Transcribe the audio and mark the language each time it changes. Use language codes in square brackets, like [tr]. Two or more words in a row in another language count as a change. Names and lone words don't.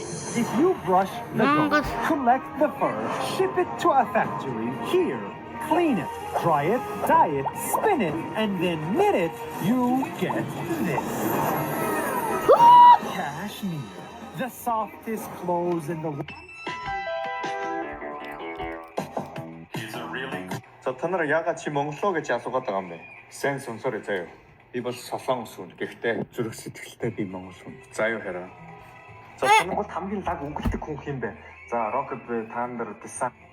[en] If you brush the goat, collect the fur, ship it to a factory here, clean it, dry it, dye it, spin it, and then knit it, you get this. Cashmere, the softest clothes in the world. [mn] За та нараа яагаад чи монголоо гэж асуугаад байгаа юм бэ? Сайн сонсоорой заяа. Би бол солонгос хүн. Гэхдээ зүрх сэтгэлтэй би монгол хүн. За юу хараа. За Монголд хамгийн лаг өгөлдөг хүн хэм бэ? За Rocket Thunder Design.